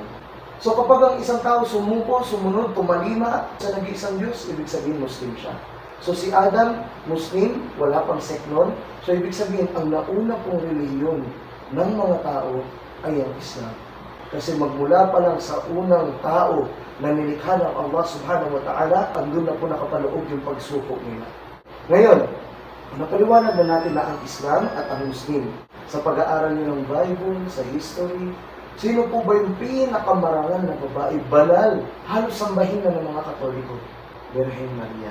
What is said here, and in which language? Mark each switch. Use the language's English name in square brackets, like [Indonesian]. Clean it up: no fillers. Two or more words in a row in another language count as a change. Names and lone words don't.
[Filipino] So, kapag ang isang tao sumuko, sumunod, tumalima sa nag-iisang Diyos, ibig sabihin Muslim siya. So, si Adam, Muslim, wala pang sect nun. So, ibig sabihin, ang nauna pong relihiyon ng mga tao ay ang Islam. Kasi magmula pa lang sa unang tao na nilikha ng Allah [Arabic] سبحانه وتعالى, [Filipino] andun na po nakapaloob yung pagsuko nila. Ngayon, Napaliwanag na natin na ang Islam at ang Muslim. Sa pag-aaral niyo ng Bible, sa history, sino po ba yung pinakamarangal na babae? Banal. Halos sambahin na ng mga Katoliko. Birhen Maria.